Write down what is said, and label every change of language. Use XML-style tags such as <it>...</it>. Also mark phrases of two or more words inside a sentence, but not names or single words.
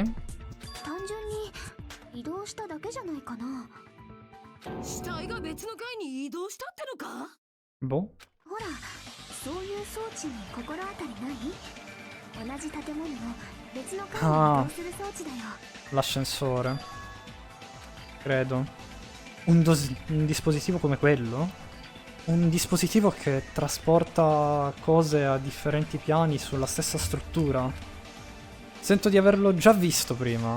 <ja>単純に移動しただけじゃないかな。死体が別の階に移動したってのか。</ja> <it>Boh.</it> <ja>ほら、そういう装置に心当たりない？同じ建物の別の階に移動する装置だよ。</ja> <it>L'ascensore. Credo. Un dispositivo come quello? Un dispositivo che trasporta cose a differenti piani sulla stessa struttura. Sento di averlo già visto prima.</it>